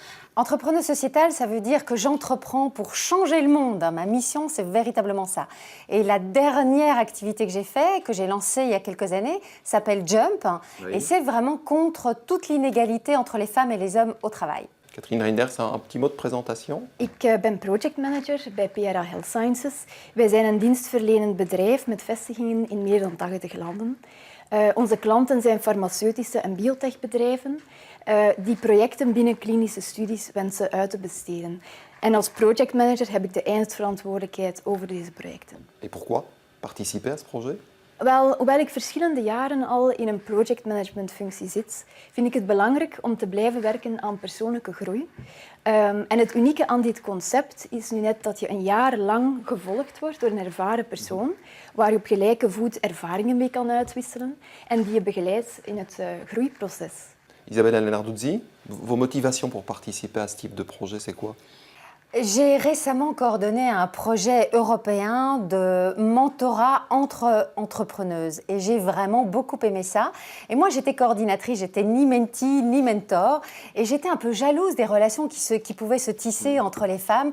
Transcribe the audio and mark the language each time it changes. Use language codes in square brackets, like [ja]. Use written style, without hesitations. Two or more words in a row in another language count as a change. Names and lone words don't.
[fr] Entrepreneuse sociétale, ça veut dire que j'entreprends pour changer le monde. Ma mission, c'est véritablement ça. Et la dernière activité que j'ai faite, que j'ai lancée il y a quelques années, s'appelle Jump. Oui. Et c'est vraiment contre toute l'inégalité entre les femmes et les hommes au travail. Catherine Reinders, un petit mot de présentation. [nl] Ik ben projectmanager bij PRA Health Sciences. Wij zijn een dienstverlenend bedrijf met vestigingen in meer dan 80 landen. Onze klanten zijn farmaceutische en biotechbedrijven die projecten binnen klinische studies wensen uit te besteden. En als projectmanager heb ik de eindverantwoordelijkheid over deze projecten. [fr] Et pourquoi participer à ce projet? [nl] Wel, hoewel ik verschillende jaren al in een projectmanagementfunctie zit, vind ik het belangrijk om te blijven werken aan persoonlijke groei. En het unieke aan dit concept is nu net dat je een jaar lang gevolgd wordt door een ervaren persoon, waar je op gelijke voet ervaringen mee kan uitwisselen en die je begeleidt in het groeiproces. [fr] Isabella Lenarduzzi, vos motivations pour participer à ce type de projet, c'est quoi? J'ai récemment coordonné un projet européen de mentorat entre entrepreneuses et j'ai vraiment beaucoup aimé ça. Et moi, j'étais coordinatrice, j'étais ni mentee ni mentor et j'étais un peu jalouse des relations qui pouvaient se tisser entre les femmes.